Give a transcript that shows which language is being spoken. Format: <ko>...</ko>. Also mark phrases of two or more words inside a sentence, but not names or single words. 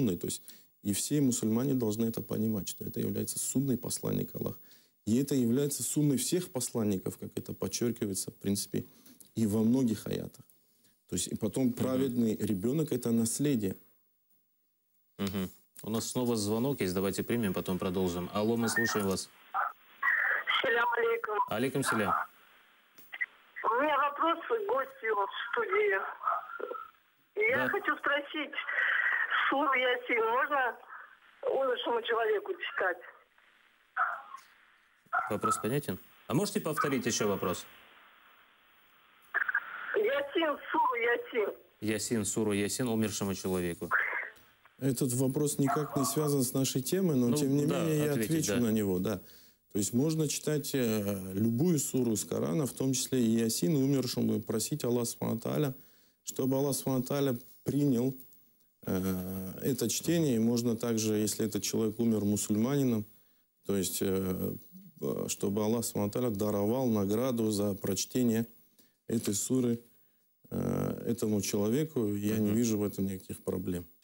<ru>То есть и все мусульмане должны это понимать, что это является сунной посланника Аллаха. И это является сунной всех посланников, как это подчеркивается, в принципе, и во многих аятах. То есть и потом праведный ребенок – это наследие. У нас снова звонок есть, давайте примем, потом продолжим. Алло, мы слушаем вас.</ru> <ar>سلام عليكم. عليكم سلام.</ar> <ru>У меня вопрос к гостю в студии. Я хочу спросить, суру Ясин можно умершему человеку читать? Вопрос понятен? А можете повторить еще вопрос? Ясин, суру Ясин. Ясин, суру Ясин умершему человеку. Этот вопрос никак не связан с нашей темой, но тем не менее я отвечу на него. Да. То есть можно читать любую суру из Корана, в том числе и Ясин, умершему, и просить Аллаха</ru> <ar>سبحانه وتعالى,</ar> <ru>чтобы Аллах</ru> <ar>سبحانه وتعالى</ar> <ru>принял это чтение. И можно также, если этот человек умер мусульманином, то есть чтобы Аллах</ru> <ar>سبحانه وتعالى</ar> <ru>даровал награду за прочтение этой суры этому человеку. Я не вижу в этом никаких проблем.</ru>